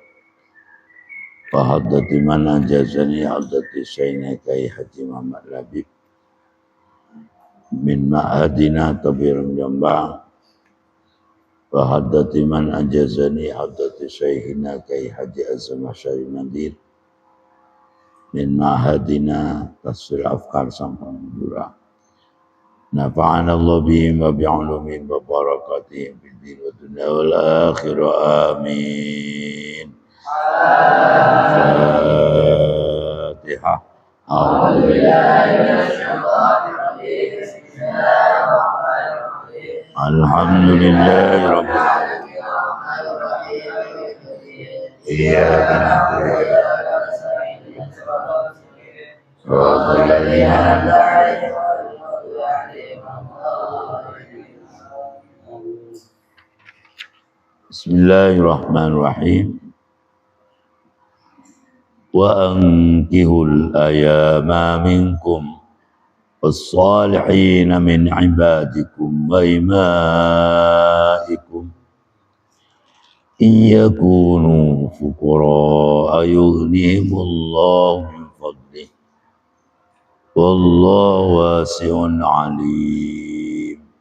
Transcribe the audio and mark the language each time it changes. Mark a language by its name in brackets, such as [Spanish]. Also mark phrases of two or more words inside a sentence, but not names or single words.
[Arabic] wa haddati man anjazani haddati Sayyidina Kyai Haji Muhammad Labib min Ma'hadina Tabirum Jombang wa haddati man anjazani haddati Syekhina Kyai Haji Azam Syarif Nadir min Ma'hadina Tasfir Afkar Sampang Madura. نفعنا الله بهم وبعلومهم وبركاتهم في الدين والدنيا والآخرة. آمين. الفاتحة. الحمد لله رب العالمين. إياك نعبد وإياك نستعين. صراط الذين أنعمت عليهم. بسم الله الرحمن الرحيم. وأنكحوا الأيامى منكم والصالحين من عبادكم وإمائكم إن يكونوا فقراء يغنهم الله من فضله والله واسع عليم.